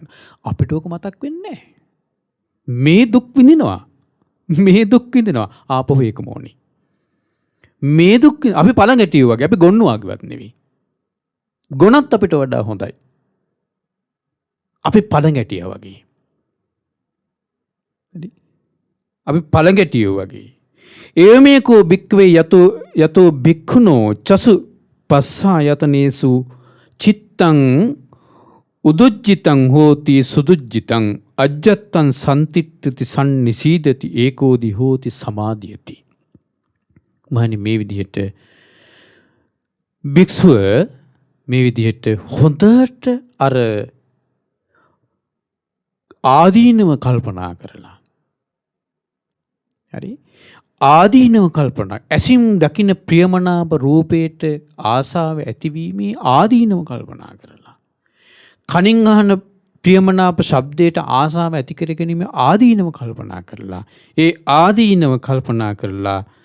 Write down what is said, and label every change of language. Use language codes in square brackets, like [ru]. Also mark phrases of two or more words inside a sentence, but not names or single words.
[si] අපිට ඕක මතක් වෙන්නේ නැහැ. මේ දුක් විඳිනවා ආපහු ඒකම ඕනි. මේ දුක් අපි පළඟැටියෝ වගේ අපි ගොන්නු වගේවත් නෙවෙයි. ගොනත් අපිට වඩා හොඳයි. අපි පළඟැටියා වගේ. අපි පළඟැටියෝ වගේ. [pi] ඒමේකෝ භික්ඛවේ යතෝ භික්ඛුනෝ චසු පස්සා යතනේසු චිත්තං උදුජ්ජිතං හෝති සුදුජ්ජිතං අජ්ජත්තං සම්තිට්ඨති සම්නිසීදති ඒකෝදි හෝති සමාධියති. [si] මහනි මේ විදිහට භික්ෂුව මේ විදිහට හොඳට අර ආදීනව කල්පනා කරලා හරි ආදීනව කල්පනා ඇසින් දකින්න ප්‍රියමනාප රූපයට ආසාව ඇතිවීමේ ආදීනව කල්පනා කරලා කනින් අහන ප්‍රියමනාප ශබ්දයට ආසාව ඇති කර ගැනීම ආදීනව කල්පනා කරලා ඒ ආදීනව කල්පනා කරලා